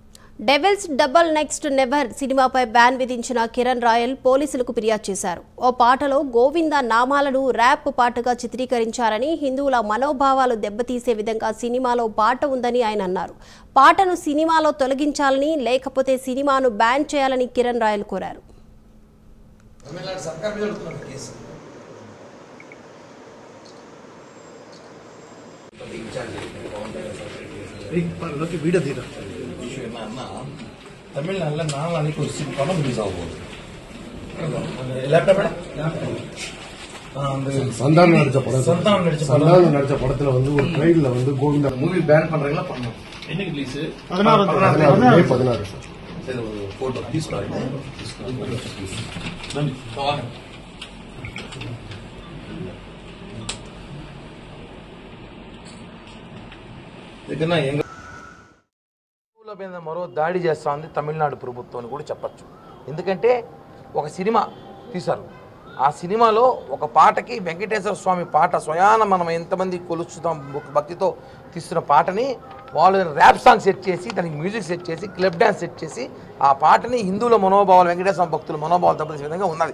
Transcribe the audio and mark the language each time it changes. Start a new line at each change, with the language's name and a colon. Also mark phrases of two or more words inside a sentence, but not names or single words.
Telugu: డెవిల్స్ డబుల్ నెక్స్ట్ నెవర్ సినిమాపై బ్యాన్ విధించిన కిరణ్ రాయల్ పోలీసులకు ఫిర్యాదు చేశారు. ఓ పాటలో గోవింద నామాలను ర్యాప్ పాటగా చిత్రీకరించారని, హిందువుల మనోభావాలు దెబ్బతీసే విధంగా సినిమాలో పాట ఉందని ఆయన అన్నారు. పాటను సినిమాలో తొలగించాలని, లేకపోతే సినిమాను బ్యాన్ చేయాలని కిరణ్ రాయల్ కోరారు.
Kannada: ತಮಿಳ್ನಾಡಲ್ಲಿ ನಾನು ಅಲ್ಲಿಗೆ ಸಿಕ್ಕೊಂಡು ರಿಲೀಸ್ ಆಗ್ಬೋದು.
Tamil: சந்தானம் நடிச்ச படத்துல வந்து ஒரு ட்ரெயின்ல வந்து கோவிந்தா
English: movie ban
Tamil: பண்றீங்களா பண்ணணும். என்னைக்கு ரிலீஸ்? 16 சார். சரி, ஒரு
English: photo please
Tamil: பாருங்க. நன்றி.
Telugu: ఇకన్నా ఎంగ మీద మరో దాడి చేస్తోంది తమిళనాడు ప్రభుత్వం అని కూడా చెప్పచ్చు. ఎందుకంటే ఒక సినిమా తీశారు, ఆ సినిమాలో ఒక పాటకి వెంకటేశ్వర స్వామి పాట స్వయాన మనం ఎంతమంది కొలుస్తాం భక్తితో తీస్తున్న పాటని వాళ్ళు
English: rap song set
Telugu: చేసి, దానికి
English: music set
Telugu: చేసి,
English: club dance set
Telugu: చేసి, ఆ పాటని హిందువుల మనోభావాలు, వెంకటేశ్వర భక్తుల మనోభావాలు దెబ్బతీసే విధంగా ఉన్నది.